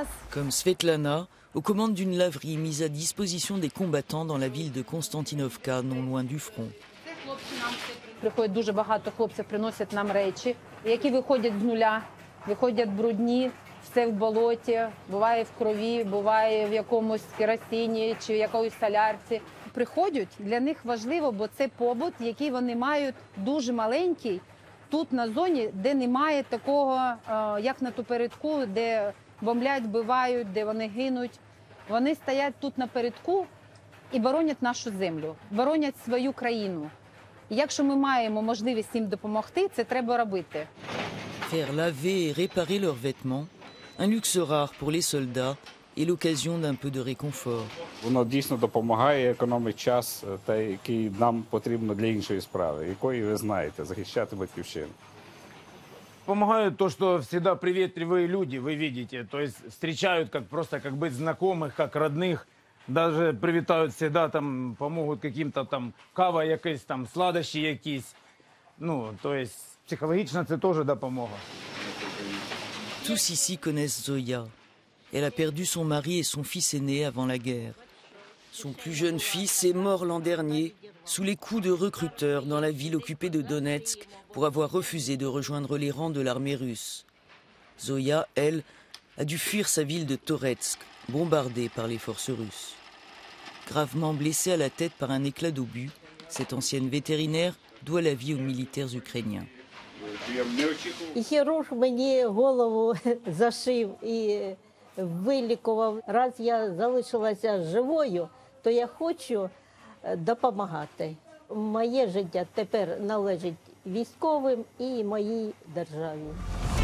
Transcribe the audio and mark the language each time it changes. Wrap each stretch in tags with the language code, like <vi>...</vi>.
<fr>Comme Svetlana, aux commandes d'une laverie mise à disposition des combattants dans la ville de Konstantinovka, non loin du front.</fr> <uk>Приходить дуже багато хлопців, приносять нам речі, які виходять з нуля, виходять брудні, все в болоті, буває в крові, буває в якомусь керосині чи в якоїсь солярці. Приходять, для них важливо, бо це побут, який вони мають дуже маленький, тут на зоні, де немає такого, як на попередку, де бомблять, вбивають, де вони гинуть. Вони стоять тут на передку і боронять нашу землю, боронять свою країну. Якщо ми маємо можливість їм допомогти, це треба робити.</uk> <fr>Faire laver et réparer leurs vêtements, un luxe rare pour les soldats et l'occasion d'un peu de réconfort.</fr> <uk>Воно дійсно допомагає, економить час, який нам потрібно для іншої справи, якої ви знаєте, захищати батьківщину.</uk> <ru>Помогают то, что всегда приветливые люди, вы видите, то есть встречают просто как быть знакомых, как родных. Даже</ru> <uk>привітають</uk> <ru>всегда,</ru> <uk>там,</uk> <ru>помогут каким-то</ru> <uk>там кава якась, там, сладощі якісь. То есть психологично це теж допомога.</uk> <fr>Tous ici connaissent Zoya. Elle a perdu son mari et son fils aîné avant la guerre. Son plus jeune fils est mort l'an dernier sous les coups de recruteurs dans la ville occupée de Donetsk pour avoir refusé de rejoindre les rangs de l'armée russe. Zoya, elle, a dû fuir sa ville de Toretsk, bombardée par les forces russes. Gravement blessée à la tête par un éclat d'obus, cette ancienne vétérinaire doit la vie aux militaires ukrainiens.</fr> <uk>Хірург мені голову зашив і вилікував. Раз я залишилася живою, то я хочу допомагати. Моє життя тепер належить військовим і моїй державі.</uk>